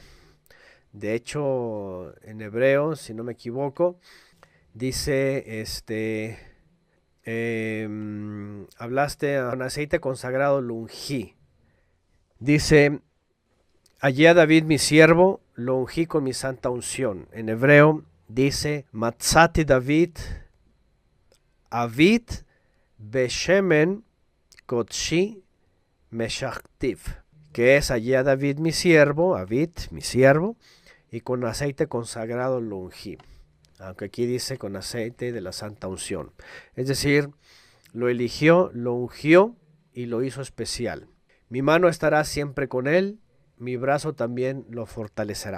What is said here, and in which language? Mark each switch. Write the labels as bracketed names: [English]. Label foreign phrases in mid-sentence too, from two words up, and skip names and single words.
[Spanish] De hecho, en hebreo, si no me equivoco, dice, hablaste con aceite consagrado, lo ungí. Dice, hallé a David mi siervo, lo ungí con mi santa unción. En hebreo dice, [Hebrew] מצאתי דוד עבדי בשמן קדשי משחתיו, [Spanish] que es hallé a David mi siervo, Avid mi siervo, y con aceite consagrado lo ungí. Aunque aquí dice con aceite de la santa unción. Es decir, lo eligió, lo ungió y lo hizo especial. Mi mano estará siempre con él, mi brazo también lo fortalecerá.